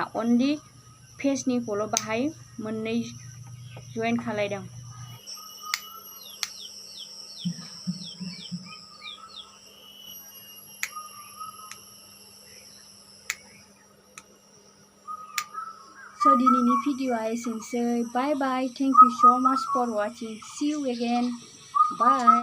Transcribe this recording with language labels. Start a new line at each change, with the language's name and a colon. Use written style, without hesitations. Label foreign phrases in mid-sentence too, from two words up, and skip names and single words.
Bodo: अनलि फेसनिखौल' बाहाय मोननै जइन खालायदों। So दिनैनि भिडिअ'आ एसेनोसै।
English: bye bye. thank you so much for watching. See you again. Bye.